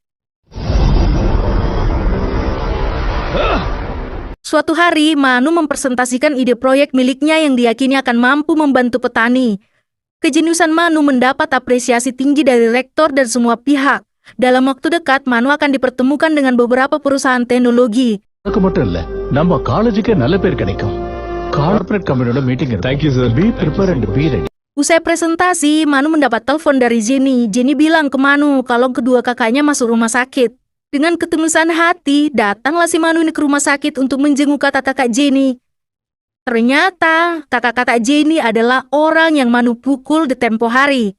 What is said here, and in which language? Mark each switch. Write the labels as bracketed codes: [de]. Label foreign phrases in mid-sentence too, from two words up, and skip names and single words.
[id] Suatu hari, Manu mempresentasikan ide proyek miliknya yang diyakini akan mampu membantu petani. Kejeniusan Manu mendapat apresiasi tinggi dari rektor dan semua pihak. Dalam waktu dekat, Manu akan dipertemukan dengan beberapa perusahaan teknologi. [ta] எனக்கு மட்டும் இல்ல நம்ம காலேஜுக்கே நல்ல பேர் கிடைக்கும். [en] corporate company-oda meeting Thank you, sir. Be prepared and be ready. [id] Usai presentasi, Manu mendapat telepon dari Jenny. Jenny bilang ke Manu kalau kedua kakaknya masuk rumah sakit. Dengan ketulusan hati, datanglah si Manu ini ke rumah sakit untuk menjenguk kakak Jenny. Ternyata, kakak Jenny adalah orang yang Manu pukul di tempo hari.